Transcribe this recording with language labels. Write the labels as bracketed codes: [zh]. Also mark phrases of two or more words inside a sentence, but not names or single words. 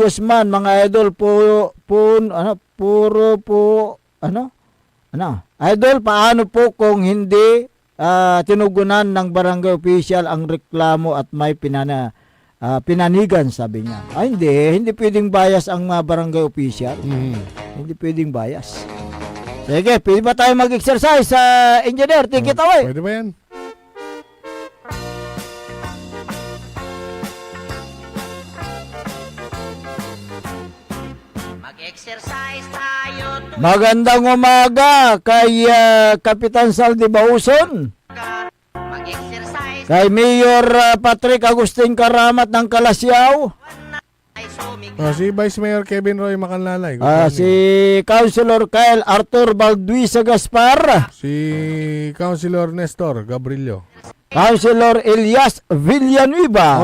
[tl] Guzman, mga idol, idol, paano po kung hindi tinugunan ng barangay official ang reklamo at may pinanigan, sabi niya. Ay, hindi pwedeng bias ang barangay official. Hindi pwedeng bias. Sige, pwede ba tayo mag-exercise sa engineer? [en] Take it away. [tl] Pwede ba yan? Mag-exercise tayo. Magandang umaga kay Kapitan Saldi Bauson. Mag-exercise. Kay Mayor Patrick Agustin Karamat ng Kalasyaw. Si Vice Mayor Kevin Roy Macanlalay. Si Councilor Kyle Arthur Balduisa Gaspar. Si Councilor Nestor Gabrilio. Councilor Elias Villanueva.